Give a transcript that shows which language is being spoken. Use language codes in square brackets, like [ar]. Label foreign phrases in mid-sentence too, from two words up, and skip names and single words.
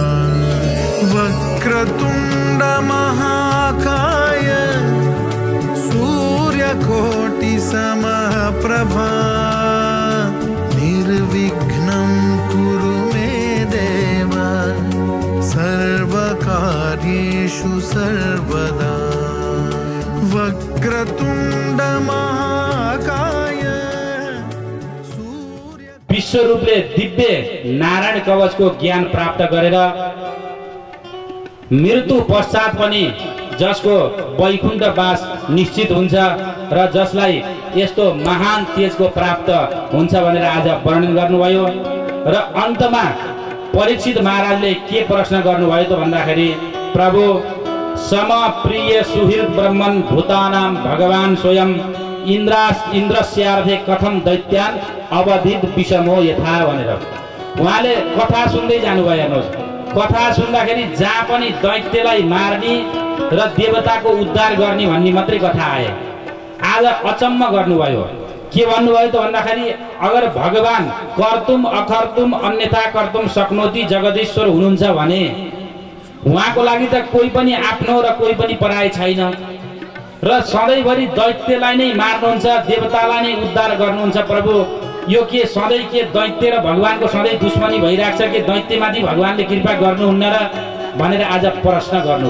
[sa] वक्रतुंड महाकाय सूर्यकोटि समप्रभा निर्विघ्नं कुरु मे देव सर्वकार्येषु सर्वदा। वक्रतुंड महाकाय [ne] विश्वरूपले दिव्य नारायण कवचको ज्ञान प्राप्त गरेर मृत्यु पश्चात पनि जसको वैकुण्ठ वास निश्चित हुन्छ र जसलाई यस्तो महान तेजको प्राप्त हुन्छ भनेर आज वर्णन गर्नुभयो। र अन्तमा परीक्षित महाराजले के प्रश्न गर्नुभयो त भन्दाखेरि [sa] प्रभु सम प्रिय सुहृद ब्रह्मन् भूतानां भगवान् स्वयं इन्द्रस्यार्थे कथम दैत्यान् अवधित विषमो यथा [ne] भनेर उहाँले कथा सुन्दै जानुभयो। हेर्नुहोस्, कथा सुन्दाखेरि जहाँ पनि दैत्यलाई मार्ने र देवताको उद्धार गर्ने भन्ने मात्रै कथा आए। आज अचम्म गर्नुभयो। के भन्नुभयो त भन्दाखेरि अगर भगवान [sa] कर्तुम अकर्तुम अन्यथा कर्तुम सक्नोति [ne] जगदीश्वर हुनुहुन्छ भने उहाँको लागि त कोही पनि आफ्नो र कोही पनि पराय छैन र सधैँभरि दैत्यलाई नै मार्नुहुन्छ, देवतालाई नै उद्धार गर्नुहुन्छ। प्रभु यो के सधैँ के दैत्य र भगवानको सधैँ दुश्मनी भइरहेको छ कि दैत्यमाथि भगवानले कृपा गर्नुहुन्न र भनेर आज प्रश्न गर्नुभयो।